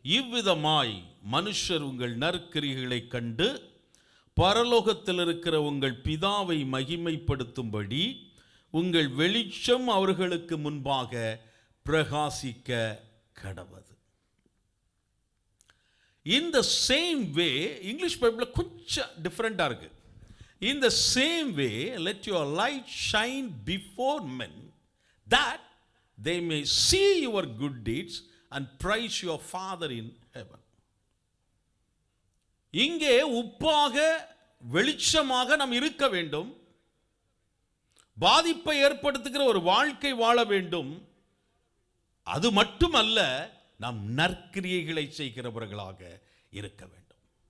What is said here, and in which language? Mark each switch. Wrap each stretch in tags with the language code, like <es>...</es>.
<ta>இவ்விதமாய் மனுஷர் உங்கள் நற்கிரியைகளை கண்டு பரலோகத்தில் இருக்கிற உங்கள் பிதாவை மகிமைப்படுத்தும்படி உங்கள் வெளிச்சம் அவர்களுக்கு முன்பாக பிரகாசிக்க கடவது.</ta> <en>In the same way,</en> <ta>English பைபிளில் கொஞ்சம் டிஃப்ரெண்டாக இருக்கு.</ta> <en>In the same way, let your light shine before men, that they may see your good deeds and praise your Father in heaven.</en> <ta>இங்கே உப்பாக வெளிச்சமாக நாம் இருக்க வேண்டும். பாதிப்பை ஏற்படுத்துகிற ஒரு வாழ்க்கை வாழ வேண்டும். அது மட்டுமல்ல, நாம் நற்கிரியைகளை செய்கிறவர்களாக இருக்க வேண்டும்.</ta>